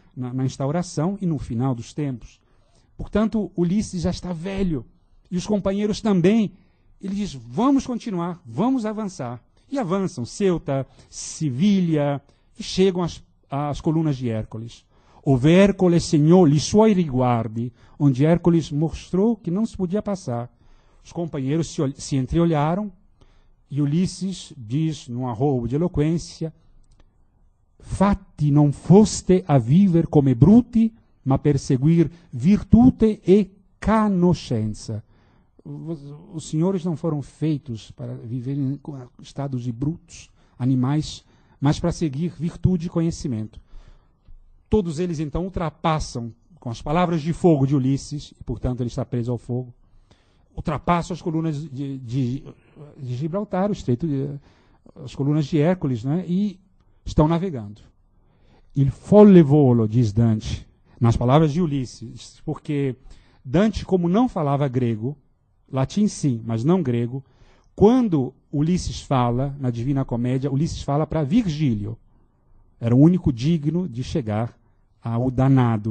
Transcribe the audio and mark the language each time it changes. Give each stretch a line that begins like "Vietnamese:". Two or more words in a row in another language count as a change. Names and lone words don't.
Portuguese: Na instauração e no final dos tempos. Portanto, Ulisses já está velho, e os companheiros também. Ele diz, vamos continuar, vamos avançar. E avançam, Ceuta, Sevilha, e chegam às colunas de Hércules.
Italian: Ove Hércules segnò li suoi riguardi,
Portuguese: onde Hércules mostrou que não se podia passar. Os companheiros se entreolharam, e Ulisses diz, num arrobo de eloquência,
Italian: fatti non foste a viver come bruti, ma per seguir virtute e conoscenza.
Portuguese: Os senhores não foram feitos para viverem em estados de brutos, animais, mas para seguir virtude e conhecimento. Todos eles, então, ultrapassam, com as palavras de fogo de Ulisses, e, portanto, ele está preso ao fogo, ultrapassam as colunas de Gibraltar, o estreito as colunas de Hércules, né, e estão navegando.
Italian: Il folle volo,
Portuguese: diz Dante, nas palavras de Ulisses, porque Dante, como não falava grego, latim sim, mas não grego, quando Ulisses fala, na Divina Comédia, Ulisses fala para Virgílio. Era o único digno de chegar ao danado.